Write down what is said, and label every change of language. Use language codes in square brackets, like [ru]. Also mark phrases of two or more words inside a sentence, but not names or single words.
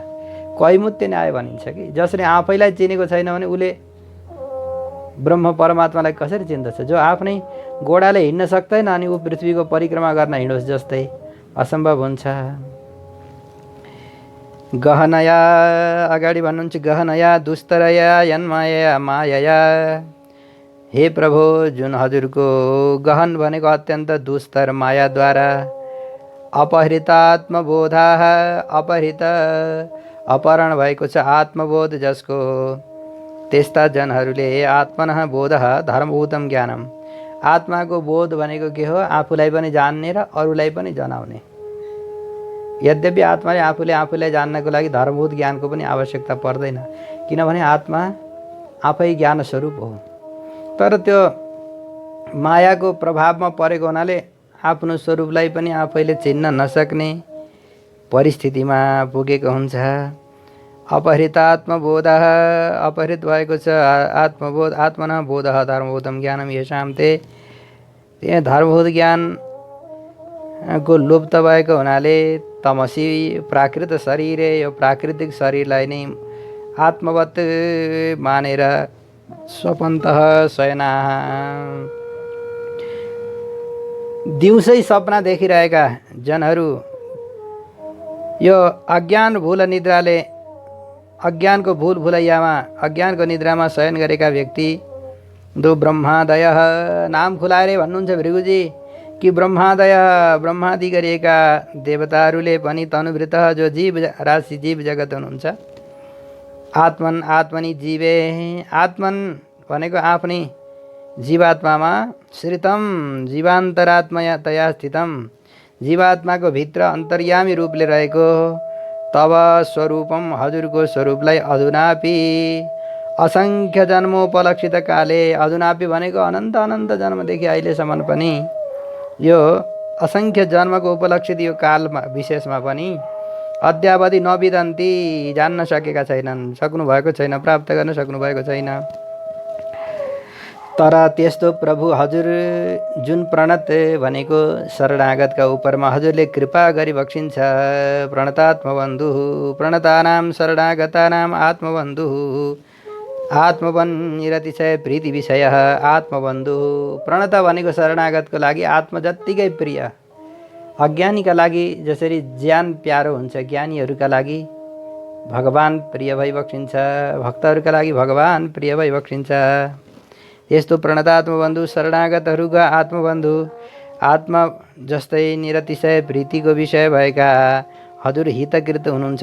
[ne] कैमुत्य न्याय भनिन्छ कि जसले आफैलाई चिनेको छैन भने उसले ब्रह्म परमात्मालाई कसरी चिन्दछ? जो आफ्नै गोडाले हिँड्न सक्दैन अनि ऊ पृथ्वीको परिक्रमा गर्न हिँडोस् जस्तै असम्भव हुन्छ। [sa] गहनया [ne] अगाडि भन्नुहुन्छ [sa] गहनया दुस्तरया यन्माया मायया। [ne] हे प्रभु, जुन हजुरको गहन भनेको अत्यन्त दुस्तर मायाद्वारा अपहृतात्मबोधा, अपहृत अपहरण भएको छ आत्मबोध जसको, त्यस्ता जनहरूले [sa] आत्मनः बोधः धर्मभूतम ज्ञानम। [ne] आत्माको बोध भनेको के हो? आफूलाई पनि जान्ने र अरूलाई पनि जनाउने। यद्यपि आत्माले आफूलाई जान्नको लागि धर्मभूत ज्ञानको पनि आवश्यकता पर्दैन, किनभने आत्मा आफै ज्ञान स्वरूप हो। तर त्यो मायाको प्रभावमा परेको हुनाले आफ्नो स्वरूपलाई पनि आफैले चिन्न नसक्ने परिस्थितिमा पुगेको हुन्छ। अपहृतात्मबोधः, अपहृत भएको छ आत्मबोध, [sa] आत्मनः बोधः धर्मभूतम ज्ञानम येषां ते। [ne] त्यहाँ धर्मभूत ज्ञानको लुप्त भएको हुनाले [sa] तमसी प्राकृत शरीरे, [ne] यो प्राकृतिक शरीरलाई नै आत्मवत् मानेर [sa] स्वपन्तः शयनाः, [ne] दिउँसै सपना देखिरहेका जनहरू यो अज्ञान भूल निद्राले, अज्ञानको भूल भुलैयामा, अज्ञानको निद्रामा शयन गरेका व्यक्ति दो ब्रह्मादय, नाम खुलाएर भन्नुहुन्छ भृगुजी कि ब्रह्मादय, ब्रह्मादि गरिएका देवताहरूले पनि तनुभृत, जो जीव राशि जीव जगत हुनुहुन्छ, [sa] आत्मन आत्मनि जीवे, [ne] आत्मन भनेको आफ्नै जीवात्मामा, [sa] श्रितम जीवान्तरात्मतया स्थितम, [ne] जीवात्माको भित्र अन्तर्यामी रूपले रहेको, [sa] तब स्वरूपम [ne] हजुरको स्वरूपलाई अधुनापि [sa] असङ्ख्य जन्मोपलक्षित काले, [ne] अधुनापि भनेको अनन्त अनन्त जन्मदेखि अहिलेसम्म पनि यो असङ्ख्य जन्मको उपलक्षित यो कालमा विशेषमा पनि अद्यावधि नविदन्ती, जान्न सकेका छैनन्, सक्नुभएको छैन, प्राप्त गर्न सक्नुभएको छैन। तर त्यस्तो प्रभु हजुर जुन प्रणत भनेको शरणागतका उपरमा हजुरले कृपा गरिबक्सिन्छ। [sa] प्रणतात्मबन्धु प्रणतानां शरणागतानां आत्मबन्धु आत्मवन निरतिशय प्रीति विषय आत्मबन्धु। [ne] प्रणत भनेको शरणागतको लागि आत्म जत्तिकै प्रिय, अज्ञानीका लागि जसरी ज्यान प्यारो हुन्छ, ज्ञानीहरूका लागि भगवान प्रिय भइबक्सिन्छ, भक्तहरूका लागि भगवान प्रिय भइबक्सिन्छ। यस्तो प्रणतात्मबन्धु शरणागतहरूका आत्मबन्धु, आत्मा जस्तै निरतिशय प्रीतिको विषय भएका हजुर हितकृत हुनुहुन्छ।